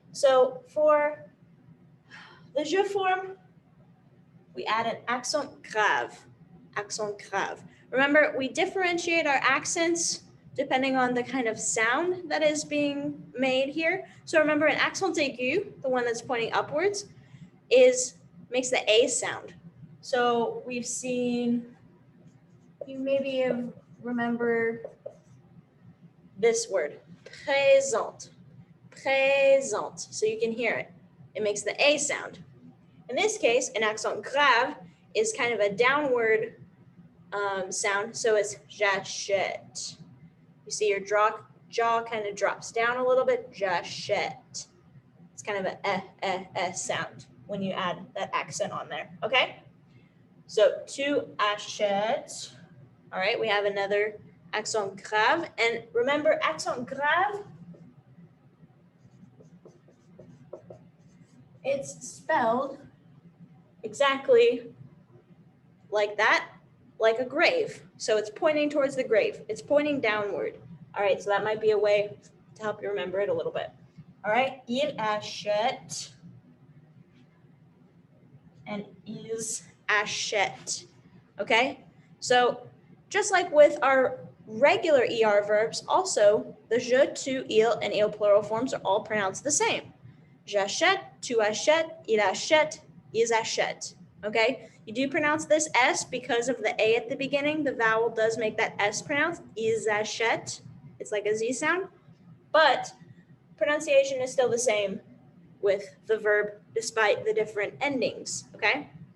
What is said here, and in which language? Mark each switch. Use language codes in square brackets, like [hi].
[en] So for the je form, we add an accent grave. Accent grave. Remember, we differentiate our accents depending on the kind of sound that is being made here. So remember, an accent aigu, the one that's pointing upwards, makes the A sound. So we've seen, you maybe remember this word, présent, présent. So you can hear it. It makes the A sound. In this case, an accent grave is kind of a downward sound, so it's j'achète. You see your jaw kind of drops down a little bit, j'achète. It's kind of a sound when you add that accent on there, okay? So [fr] tu achètes, [en] all right, we have another accent grave. And remember, accent grave, it's spelled exactly like that, like a grave. So it's pointing towards the grave. It's pointing downward. All right, so that might be a way to help you remember it a little bit. All right, [fr] il achète [en] and [fr] ils achètent. [en] Okay, so just like with our regular ER verbs, also the je, tu, il, and il plural forms are all pronounced the same. [fr] J'achète, tu achètes, il achète, ils achètent. [en] Okay, you do pronounce this S because of the A at the beginning. The vowel does make that S pronounced. [fr] Ils achètent. [en] It's like a Z sound, but pronunciation is still the same with the verb despite the different endings. Okay.